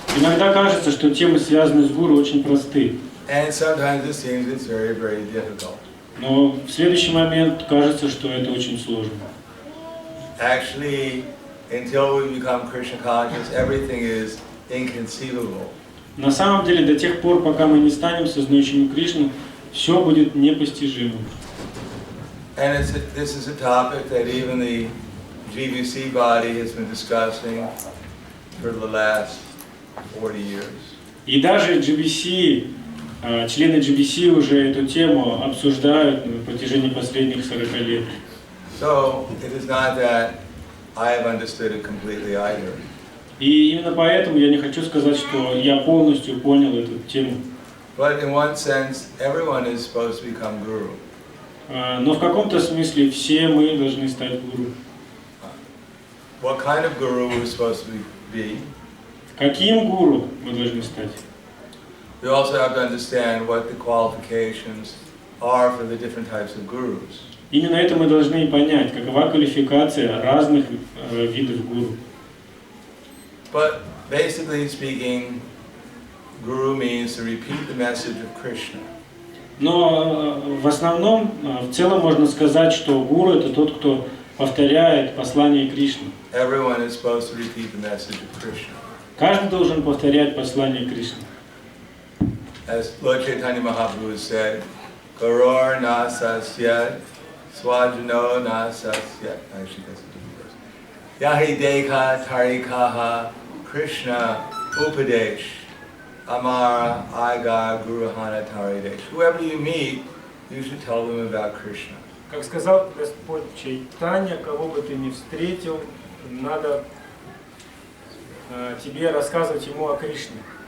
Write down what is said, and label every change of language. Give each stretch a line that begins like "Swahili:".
Russian: Иногда кажется, что темы, связанные с гуру, очень просты.
English: And sometimes it seems it's very, very difficult.
Russian: Но в следующий момент кажется, что это очень сложно.
English: Actually, until we become Krishna conscious, everything is inconceivable.
Russian: На самом деле, до тех пор, пока мы не станем сознающими Кришну, все будет непостижимым.
English: And this is a topic that even the GBC body has been discussing for the last 40 years.
Russian: И даже GBC, члены GBC уже эту тему обсуждают на протяжении последних 40 лет.
English: So it is not that I have understood it completely either.
Russian: И именно поэтому я не хочу сказать, что я полностью понял эту тему.
English: But in one sense, everyone is supposed to become guru.
Russian: Но в каком-то смысле все мы должны стать гуру.
English: What kind of guru we're supposed to be?
Russian: Каким гуру мы должны стать?
English: We also have to understand what the qualifications are for the different types of gurus.
Russian: Именно это мы должны понять, какова квалификация разных видов гуру.
English: But basically speaking, guru means to repeat the message of Krishna.
Russian: Но в основном, в целом можно сказать, что гуру это тот, кто повторяет послание Кришны.
English: Everyone is supposed to repeat the message of Krishna.
Russian: Каждый должен повторять послание Кришны.
English: As Lord Chaitanya Mahaprabhu said,
Sanskrit: Gurur na sasyat, swajano na sasyat.
English: Actually, that's a different verse.
Sanskrit: Yahi dekha tarikaha Krishna upadesh amara aga guruhana taridesh.
English: Whoever you meet, you should tell them about Krishna.
Russian: Как сказал Господь Чайтанья, кого бы ты ни встретил, надо тебе рассказывать ему о Кришне.